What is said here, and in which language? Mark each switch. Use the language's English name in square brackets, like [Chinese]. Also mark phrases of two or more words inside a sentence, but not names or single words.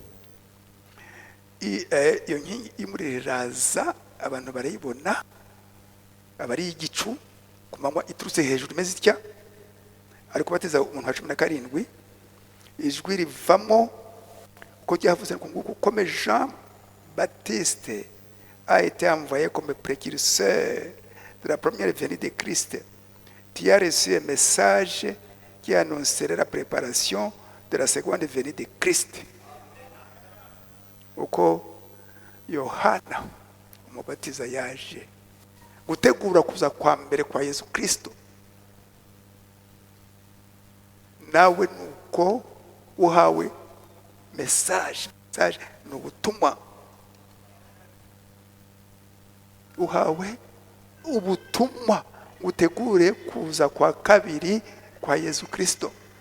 [Kinyarwanda] Iyo nkingi imuriraza abantu barayibona, abari igicu ku manywa iturutse hejuru imeze itya. Ari kubatiza umuntu wa 17, ijwi rivamo ko ryavuze ngo [French] comme Jean Baptiste a été envoyé comme précurseur de la première venue de Christ, tu as reçu un message qui annoncerait la préparation de la seconde venue de Christ. [Kinyarwanda] Uko Yohana umubatiza yaje gutegura kuza kwa mbere kwa Yesu Kristo, nawe nuko uhawe message ni ubutumwa, uhawe ubutumwa utegure kuza kwa kabiri kwa Yesu Kristo.